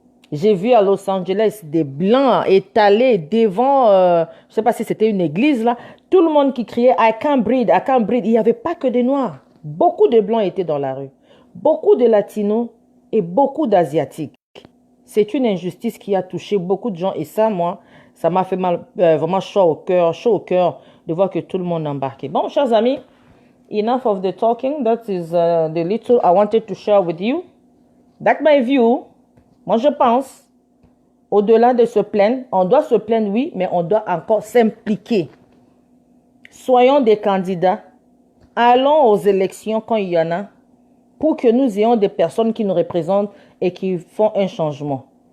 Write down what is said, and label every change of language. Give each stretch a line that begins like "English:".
French: J'ai vu à Los Angeles des Blancs étalés devant, je ne sais pas si c'était une église là, tout le monde qui criait «
English: I can't breathe, I can't breathe ».
French: Il n'y avait pas que des Noirs. Beaucoup de Blancs étaient dans la rue. Beaucoup de Latinos et beaucoup d'Asiatiques. C'est une injustice qui a touché beaucoup de gens. Et ça, moi, ça m'a fait mal, vraiment chaud au cœur de voir que tout le monde embarquait. Bon, chers amis,
English: enough of the talking. That is the little I wanted to share with you. That's my view.
French: Moi, je pense, au-delà de se plaindre, on doit se plaindre, oui, mais on doit encore s'impliquer. Soyons des candidats. Allons aux élections quand il y en a, pour que nous ayons des personnes qui nous représentent et qui font un changement.